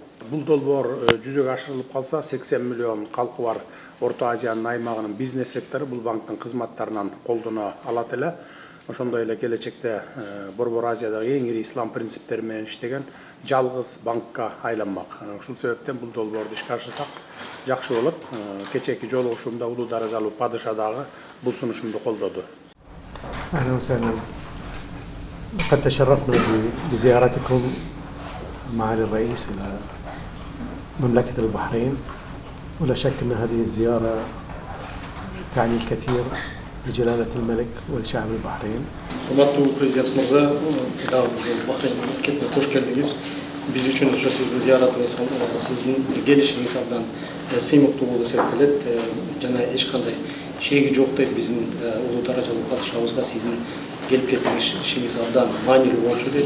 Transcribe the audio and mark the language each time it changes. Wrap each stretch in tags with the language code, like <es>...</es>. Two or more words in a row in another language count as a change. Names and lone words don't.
<ky>Бул долбоор жүзөгө ашырылып калса, 80 миллион калкы бар Орто Азиянын аймагынын бизнес сектору бул банктын кызматтарынан колдоно алат эле. Ошондой эле келечекте Борбор Азиядагы эң ири ислам принциптери менен иштеген жалгыз банкка айланмак. Ушул себептен бул долбоорду ишке ашырсак жакшы болот. Кечээки жолугушуумда улуу даражалуу падыша дагы бул сунушумду колдоду.</ky> <ar>أهلا وسهلا. قد تشرفنا بزيارتكم معالي الرئيس إلى مملكة البحرين، ولا شك أن هذه الزيارة تعني الكثير لجلالة الملك ولشعب البحرين.</ar> <ky>Урматтуу президент мырза, Бахрейн мамлекетине кош келдиңиз. Биз үчүн ошо сиздин зыяратыңыз, сиздин келишиңиз абдан сыймыктуу болуп эсептелет жана эч кандай шеги жок дейт биздин улуу даражалуу падышабызга сиздин келип кетишиңиз абдан маанилүү болчу дейт.</ky>